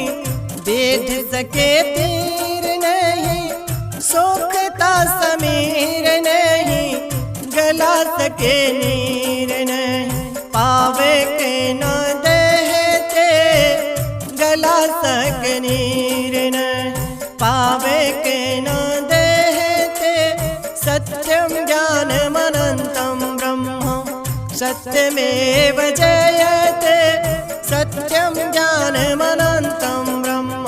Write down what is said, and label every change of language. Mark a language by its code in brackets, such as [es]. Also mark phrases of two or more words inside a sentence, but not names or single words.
[hi] वेद सके तीर नहीं, सोखता समीर नहीं। गला सके नीर नहीं, पावे के न देहते। गला सके नीर नहीं, पावे के न देहते। [sa] सत्यम ज्ञानम अनंतम ब्रह्म, सत्यमेव जयते सत्यम ज्ञानम अनंतम ब्रह्म।